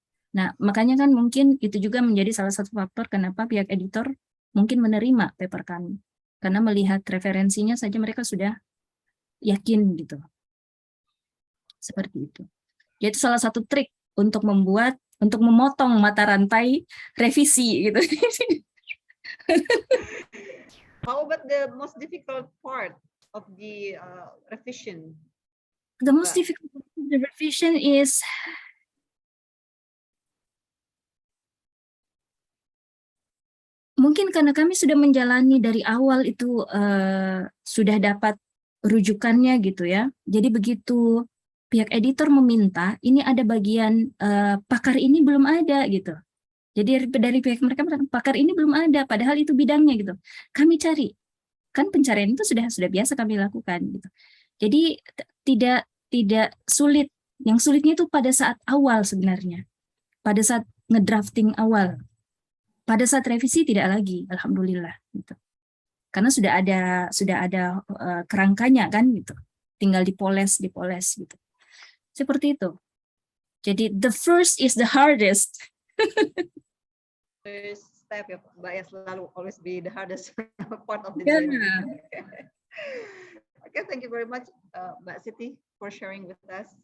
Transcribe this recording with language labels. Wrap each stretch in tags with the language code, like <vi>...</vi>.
<id>Nah, makanya kan mungkin itu juga menjadi salah satu faktor kenapa pihak editor mungkin menerima paper kami. Karena melihat referensinya saja mereka sudah yakin gitu. Seperti itu. Yaitu salah satu trik untuk memotong mata rantai revisi gitu.</id> <en>How about the most difficult part of the revision? The most difficult part of the revision is</en> <id>mungkin karena kami sudah menjalani dari awal itu sudah dapat rujukannya gitu ya. Jadi begitu pihak editor meminta, ini ada bagian pakar ini belum ada gitu. Jadi dari pihak mereka, pakar ini belum ada, padahal itu bidangnya gitu. Kami cari, kan pencarian itu sudah biasa kami lakukan gitu. Jadi tidak sulit. Yang sulitnya itu pada saat awal sebenarnya, pada saat ngedrafting awal. Pada saat revisi tidak lagi, alhamdulillah gitu. Karena sudah ada kerangkanya kan gitu. Tinggal dipoles gitu. Seperti itu.</id> <en>Jadi the first is the hardest. First step ya, Mbak, ya selalu always be the hardest part of the journey. Okay, thank you very much, Mbak Sitti, for sharing with us.</en>